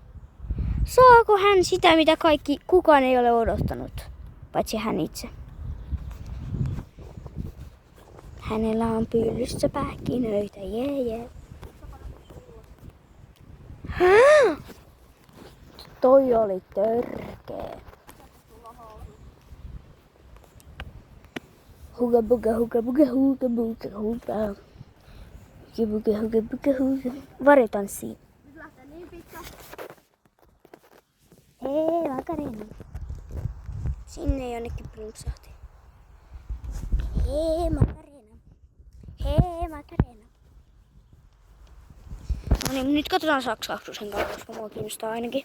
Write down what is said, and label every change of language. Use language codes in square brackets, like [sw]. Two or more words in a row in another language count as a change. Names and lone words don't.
[fi] Saako hän sitä, mitä kukaan ei ole odottanut, paitsi hän itse. Hänellä on pyllyssä pähkinöitä, jee. Toi oli törkeä. Huga buga huga buga huga buga huga. Huga buga buga huga. Varjotanssi. Nyt lähtee niin pitkä. Hei Makarena. Sinne jonnekin plumpsahti. Hei Makarena. Hei Makarena. No niin, nyt katsotaan saaks Aksu sen kanssa, koska mua kiinnostaa ainakin.